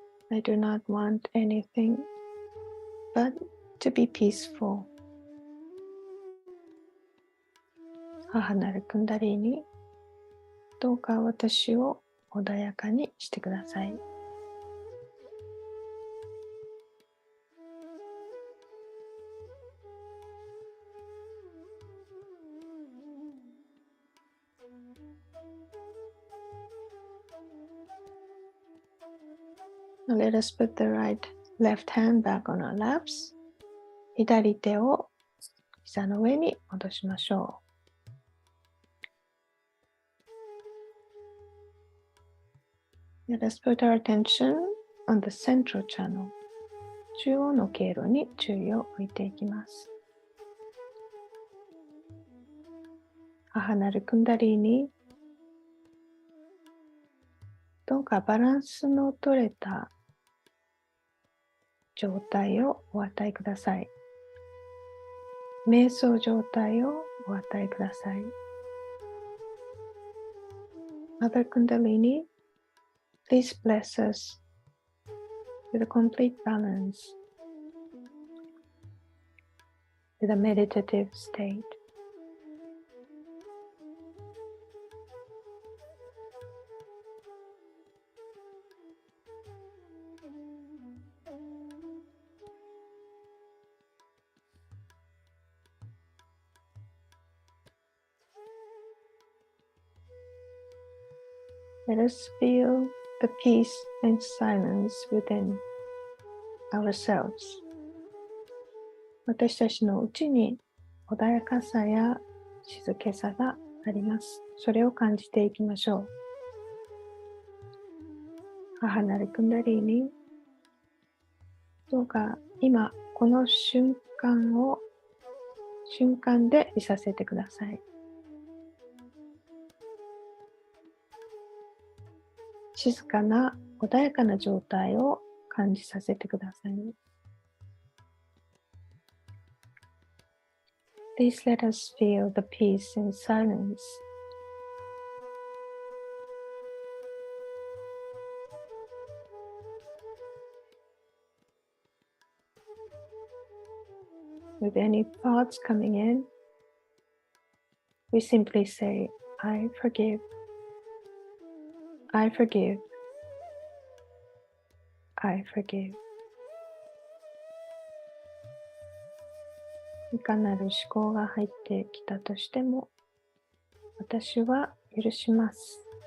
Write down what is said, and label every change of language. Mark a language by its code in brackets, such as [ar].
[en] I do not want anything but to be peaceful. [ja] 母なるクンダリーに、どうか私を穏やかにしてください。 [en] Now let us put the left hand back on our laps. [ja] 左手を膝の上に戻しましょう。 [en] Let us put our attention on the central channel. [ja] 中央の経路に注意を置いていきます。母なるクンダリーに、どうかバランスの取れた状態をお与えください。瞑想状態をお与えください。 [en] Mother Kundalini, please bless us with a complete balance, with a meditative state. Let us feel the peace and silence within ourselves. [ja] 私たちのうちに穏やかさや静けさがあります。それを感じていきましょう。母なるクンダリーに、どうか今この瞬間でいさせてください。静かな穏やかな状態を感じさせてください。 [en] Please let us feel the peace and silence. With any thoughts coming in, we simply say, I forgive, I forgive, I forgive. [ja] いかなる思考が入ってきたとしても、私は許します。